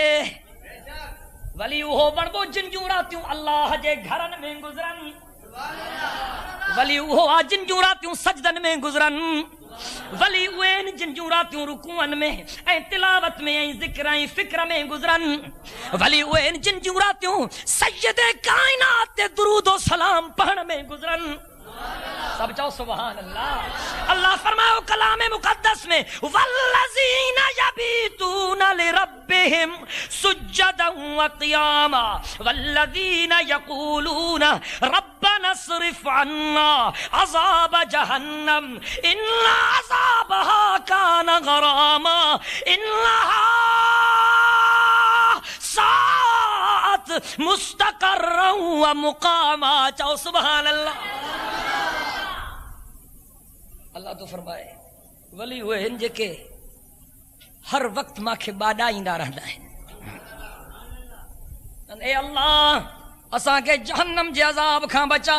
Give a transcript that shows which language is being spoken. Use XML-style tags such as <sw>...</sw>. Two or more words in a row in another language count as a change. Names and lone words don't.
<sd>वली उहो बणिबो जिन जूं रातियूं अल्लाह जे घरनि में गुज़रनि, वली उहो आहे जिन जूं रातियूं सजदनि में गुज़रनि, वली उहे आहिनि जिन जूं रातियूं रुकूअनि में ऐं तिलावत में ऐं ज़िक्र ऐं फ़िक्र में गुज़रनि, वली उहे आहिनि जिन जूं रातियूं सय्यदे काइनात ते दुरूद ओ सलाम पढ़ण में गुज़रनि। सब चओ</sd> <ar>سبحان الله.</ar> <sd>अल्लाह फरमायो कलाम मुक़द्दस में</sd> <ar>والذين يبيتون لربهم سجدا وقياما والذين يقولون ربنا اصرف عنا عذاب جهنم إن عذابها كان غراما إنها ساءت مستقرا ومقاما. चओ سبحان الله.</ar> <sd>अल्लाह तो फरमाए वली उहे आहिनि जेके हर वक्त मांखे ॿाॾाईंदा रहंदा आहिनि। ए अल्लाह असांखे जहन्नम जे अज़ाब खां बचा।</sd>